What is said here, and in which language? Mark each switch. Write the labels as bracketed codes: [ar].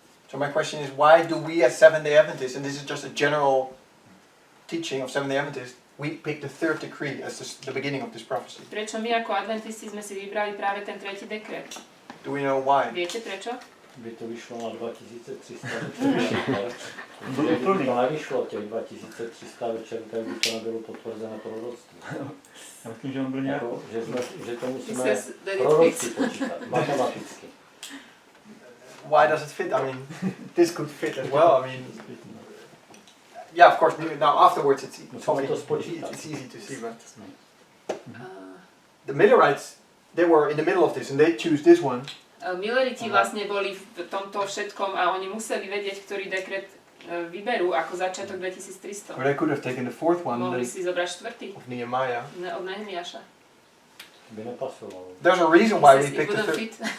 [en] So my question is, why do we as Seventh-day Adventists, and this is just a general teaching of Seventh-day Adventists, we pick the third decree as the beginning of this prophecy? [sk] Prečo my ako adventisti sme si vybrali práve ten tretí dekret? [en] Do we know why? [sk] Viete prečo? By to vyšlo na 2300 večer. [cs] Kdyby to nevyšlo těch 2300 večer, tak by to nebylo potvrzené proroctví. Já myslím, že on byl nějak... Že to musíme proroctví počítat, matematicky. [en] Why does it fit? I mean, this could fit as well. I mean, yeah, of course. Now afterwards, it's easy to see, but the Millerites, they were in the middle of this, and they choose this one. [sk] Milleriti vlastne boli v tomto všetkom a oni museli vedieť, ktorý dekret vyberú ako začiatok 2300. [en] Or they could have taken the fourth one. [sk] Mohli si zobrať štvrtý. [en] Of Nehemiah. [sk] Od Nehemiáša. By nepasovalo. [en] There's a reason why we picked the third.